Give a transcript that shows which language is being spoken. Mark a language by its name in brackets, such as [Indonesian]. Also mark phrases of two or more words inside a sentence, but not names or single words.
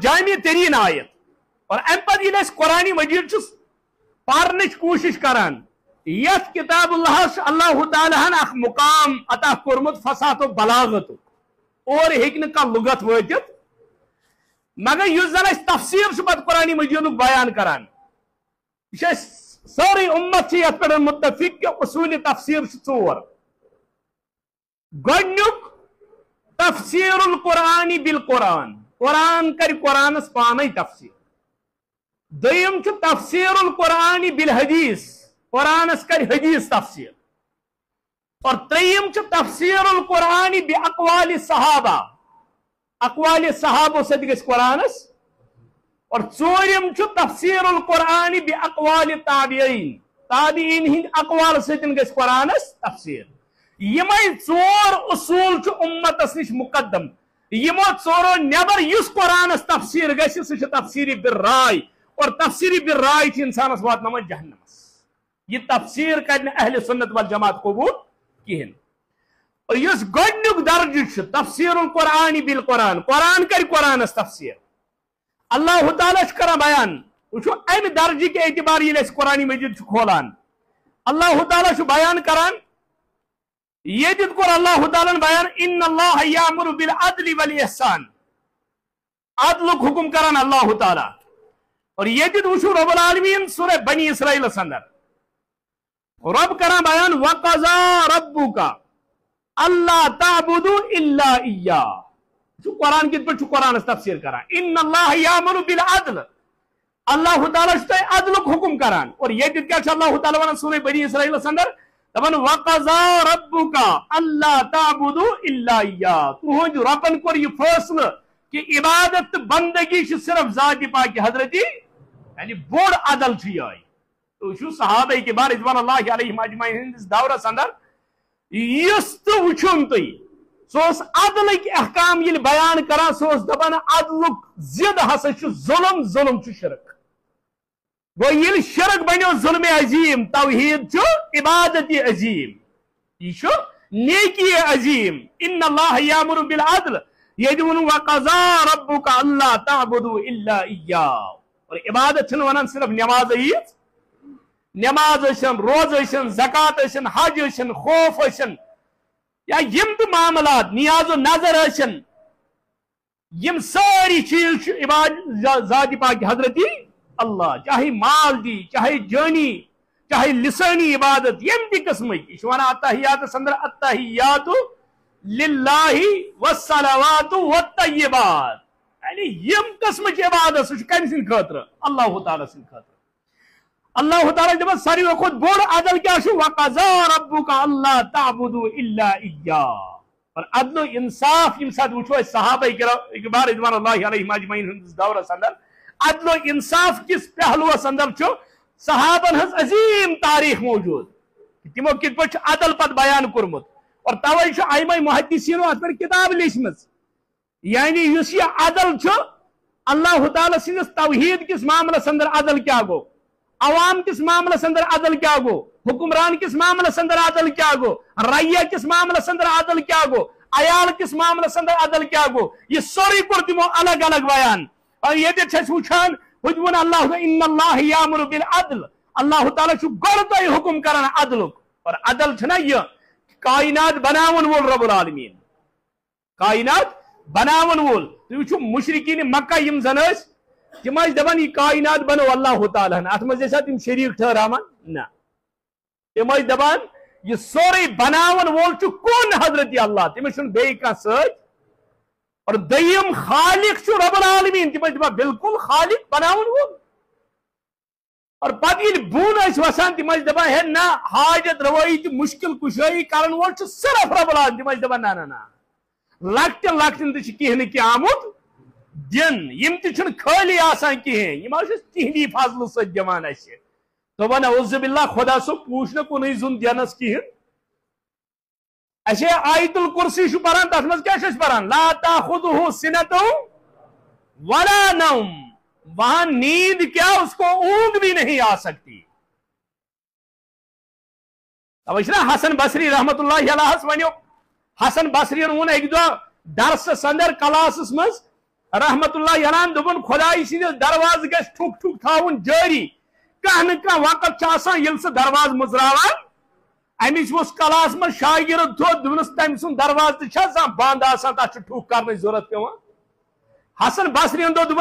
[Kashmiri] جامع تریٖن آیت اور ام پتہٕ ییٚلہِ أسۍ قرآنِ مجیٖد چھُس پرنٕچ کوٗشش کران یتھ کتاب اللہ تعالیٰ ہن اخ مقام عطا کورمت فصاحت و بلاغت اور ہیٚکہِ نہٕ کانٛہہ لغت وٲتِتھ مگر یُس زن اسہِ تفسیٖر چھُ پتہٕ قرآنِ مجیٖدُک بیان کران یہِ چھُ اسہِ سٲرٕے اُمت چھِ یتھ پٮ۪ٹھ متفق کہ اصوٗلِ تفسیٖر چھِ ژور گۄڈنیُک [Arabic] تفسیٖر القرآن بالقرآن [Kashmiri] قرآن کرِ قرآنس پانے تفسیٖر دوٚیِم چھُ [Arabic] تفسیٖر القرآن بالحدیث [Kashmiri] قرآنس کر حدیث تفسیر اور تریم چھُ [Arabic] تفسیر القرآن باقوال صحابہ [Kashmiri] اقوال صحابہ سۭتۍ گژھِ قرآنس اور ژوٗرِم چھُ [Arabic] تفسیر القرآن باقوال تابعین [Kashmiri] تابعین ہٕنٛدۍ اقوال سۭتۍ گژھِ قرآنس تفسیر یِمے ژور اصوٗل چھُ اُمتس نِش مقدم یِمو ژورو نٮ۪بر یُس قرآنس تفسیر گژھِ سُہ چھُ [Arabic] تفسیٖر بالرائے [Kashmiri] اور [Arabic] تفسیٖر بالرائے [Kashmiri] چھِ انسانس واتناوان جہنمس یہ تفسیر کرنے [Arabic] اہل سنت والجماعت [Kashmiri] قبول کہین اور یس گۄڈنیُک درجہ چھُ [Arabic] تفسیر القرآن بالقرآن [Kashmiri] قرآن کر قرآنس تفسیر اللہ تعالیٰ چھُ کران بیان وٕچھو امہِ درجہ کے اعتبار ییٚلہِ أسۍ قرآن مجیٖد چھُ کھولان اللہ تعالیٰ چھُ بیان کران ییٚتٮ۪تھ کوٚر اللہ تعالیٰ بیان [Arabic] ان اللہ یامر بالعدل والاحسان [Kashmiri] عدلُک حکم کران اللہ تعالیٰ اور ییٚتٮ۪تھ وٕچھو [Arabic] رب العالمین [Kashmiri] سورہ بنی اسرائیلس اندر رب کران بیان [Arabic] وقضا ربک اللہ تعبدوا الا ایاہ [Kashmiri] قرآن کت پہ قرآن تفسیر کران [Arabic] ان اللہ یامر بالعدل [Kashmiri] اللہ تعالیٰ تۄہہِ عدلُک حکم کران اور یہ کیا اللہ تعالیٰ ونان سورہ بنی اسرائیلس اندر دپان [Arabic] وقضا ربک اللہ تعبدوا الا ایاہ [Kashmiri] تہنٛدِ ربن کوٚر یہ فٲصلہٕ کہ عبادت تہٕ بندگی چھِ صرف ذاتِ پاک حضرتی یعنی بوڑ عدل چھُ یہے وٕچھو صحابہ کبار [Arabic] رضوان اللہ علیہم اجمعین [Kashmiri] ہندس دورس اندر یُس تہِ وٕچھُن تُہۍ سُہ اوس عدلٕکۍ احکام ییٚلہِ بیان کران سُہ اوس دپان عدلُک ضد ہسا چھُ ظلم ظلم چھُ شرک گوٚو ییٚلہِ شرک بنیو ظلم عظیم توحید چھُ عبادت عظیم یہ چھُ نیکی عظیم [Arabic] ان اللہ یامر بالعدل [Kashmiri] ییٚتہِ ووٚن [Arabic] وقضا ربک اللہ تعبدوا الا ایاہ [Kashmiri] اور عبادت چھنہٕ ونان صرف نماز ییٖژ نماز ٲسِن روز ٲسِن زکات ٲسِن حج ٲسِن خوف ٲسِن یا یم تو معاملات نیاز و نظر ٲسِن یم ساری چیز ذات پاک حضرت اللہ چاہے مال دی چاہے جانی چاہے لسانی عبادت یم تہ قسمک یہ ونان اتحیات اندر [Arabic] اتحیات للہ والصلوات والطیبات [Kashmiri] یعنی یم قسمک عبادت سہ کم سند خاطر اللہ تعالی سند خاطر اللہ تعالی دپان ساروی کھوت بوڑ عدل کیا [Arabic] وقضى ربک اللہ تعبدوا الا ایاہ [Kashmiri] اور عدل و انصاف یم سات وچھو صحابہ کرام [Arabic] رضوان اللہ علیہم اجمعین [Kashmiri] ہندس دورس اندر عدل و انصاف کس پہلوس اندر چھو صحابن ہز عظیم تاریخ موجود تمو کت پہ عدل پت بیان کورمت اور توے چھ ائمہ محدثینو ات پر کتاب لیچمز یعنی یس یہ عدل چھ اللہ تعالی سندس توحید کس معاملس اندر عدل کیا گو عوام کس معاملس اندر عدل کیا گو حکمران کس معاملس اندر عدل کیا گو رعیہ کس معاملس اندر عدل کیا گو عیال کس معاملس اندر عدل کیا گو یہ سوری کور تمو الگ الگ بیان اور یہ چھس وچھان حجمن اللہ [Arabic] ان اللہ یامر بالعدل [Kashmiri] اللہ تعالی چھ گۄڈٕ حکم کران عدلک اور عدل چھنا یہ کائنات بناون وول [Arabic] رب العالمین [Kashmiri] کائنات بناون وول تُہۍ وٕچھِو مشرکین مکہ یم زن ٲسۍ تم دپان یہ کائنات بنو اللہ تعالیٰ ات مز تم شریک ٹھہراوان نا تم دپان یہ سورے بناون وول کون حضرت اللہ تمس چھ بیٚیہِ کانٛہہ سۭتۍ اور دیم خالق چھ [Arabic] رب العالمین [Kashmiri] تم دپان بالکل خالق بناون وول اور پتہ ییٚلہِ بۄن ٲسۍ وسان تم دپان ہے نہ حاجت روایی تہ مشکل کشٲیی کرن وول چھ صرف [Arabic] رب العالمین [Kashmiri] تم دپان نہ نہ لکٹن لکٹن تہ چھ کینٛہہ نہ کینٛہہ آمُت دن یم تہ خالی آسان کہین یم تہندی فضل سۭتۍ دِوان اسہِ دپان [Arabic] اعوذ باللہ [Kashmiri] خدا صٲب پوچھ نہ کُنُے زوٚن دینس کہین اسے آیت الکرسی چھ پران تتھ منٛز کیاہ چھِ پران [Arabic] لا تاخذہ سنۃ ولا نوم [Urdu] وہاں نیند کیا اس کو اونگ بھی نہیں آ سکتی اب نا [Kashmiri] حسن بصری [Arabic] رحمت اللہ علیہ [Kashmiri] ونیو حسن بصری وون اکہ دۄہ درسس اندر کلاسس منٛز [Arabic] رحمت اللہ علیہ [Kashmiri] دپن خدائی سندس درواز گژھِ ٹھک ٹھک تھاون جاری کانٛہہ نہ کانٛہہ وقت چھ آسان ییٚلہِ سُہ درواز مزراوان امس اس کلاس من شاگرد تھوٚد دوٚپنس تٔمۍ سُنٛد درواز تہِ چھِ آسان بنٛد آسان تتھ چھُ ٹھک کرنٕچ ضروٗرت پیوان حسن بصری یَن دوٚپ